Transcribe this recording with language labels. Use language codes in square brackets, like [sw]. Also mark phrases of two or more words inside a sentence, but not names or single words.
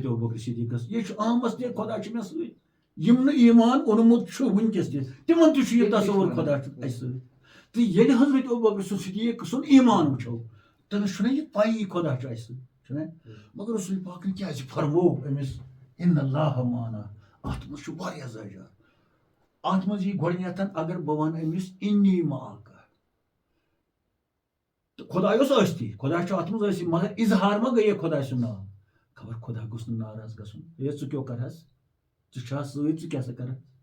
[ks] ابوبکر صدیٖقس یہِ چھُ آمٕژ تہِ خۄدا چھُ مےٚ سۭتۍ یِم نہٕ ایٖمان اوٚنمُت چھُ وٕنکیٚس تہِ تِمن تہِ چھُ یہِ تصوُر خۄدا چھُ اَسہِ سۭتۍ تہٕ ییٚلہِ حضرت ابوبکر صدیٖق سُنٛد ایٖمان وٕچھو تٔمِس چھُنہ یہِ پَیی خۄدا چھُ اَسہِ سۭتۍ چھُنہ مگر رسول پاکن کیازِ فرموو أمِس [ar] اِنَ اللّٰهَ مَعَنَا [ks] اَتھ منٛز چھُ واریاہ زٲجار اَتھ منٛز یی گۄڈٕنیتھ اگر بہٕ وَنہٕ أمِس [ar] اِنی معکَ [ks] تہٕ خۄداے اوس ٲستی خۄدا چھُ اَتھ منٛز ٲستی مگر اِظہار ما گٔیے خۄداے سُنٛد ناو خبر خۄدا گوٚژھ نہٕ ناراض گژھُن ہے ژٕ کیٛاہ کَرہس ژٕ چھا سۭتۍ ژٕ کیٛاہ سا کَرکھ